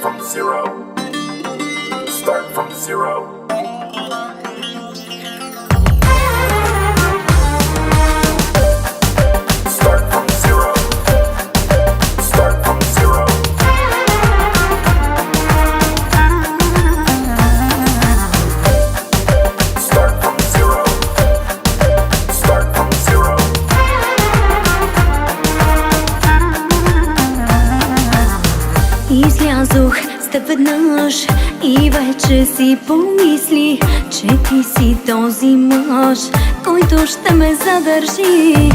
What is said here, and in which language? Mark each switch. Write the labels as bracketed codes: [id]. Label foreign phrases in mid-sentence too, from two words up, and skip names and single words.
[en] zero. Start from zero. Start from zero. Start from zero. Start from zero. Start from zero. [bg] Излязох с теб веднъж и вече си помисли, че ти си този мъж, който ще ме задържи.